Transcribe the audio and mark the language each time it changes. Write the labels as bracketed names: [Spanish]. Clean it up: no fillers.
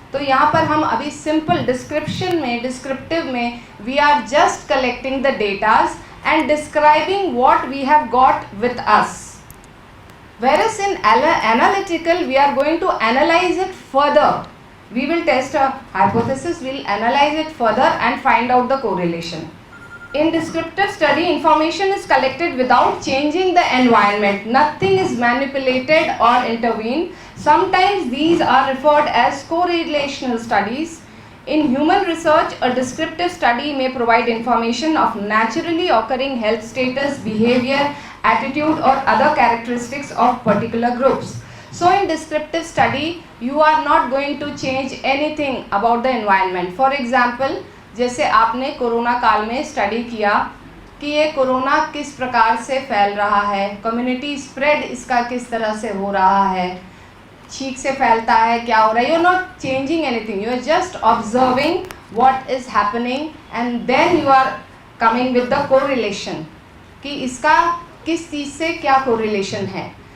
[Hindi] तो यहाँ पर हम अभी सिंपल डिस्क्रिप्शन में, डिस्क्रिप्टिव में [English] We are just collecting the datas and describing what we have got with us. Whereas in analytical we are going to analyze it further. We will test a hypothesis, we will analyze it further and find out the correlation. In descriptive study, information is collected without changing the environment. Nothing is manipulated or intervened. Sometimes these are referred as correlational studies. In human research, a descriptive study may provide information of naturally occurring health status, behavior, attitude or other characteristics of particular groups. So in descriptive study, you are not going to change anything about the environment. [Hindi] For example, जैसे आपने corona काल में study किया कि ये corona किस प्रकार से फैल रहा है, कम्युनिटी स्प्रेड इसका किस तरह से हो रहा है, छींक से फैलता है, क्या हो रहा है. [English] you are not changing anything, you are just observing what is happening and then you are coming with the correlation [Hindi] कि इसका किस चीज़ से क्या कोरिलेशन है.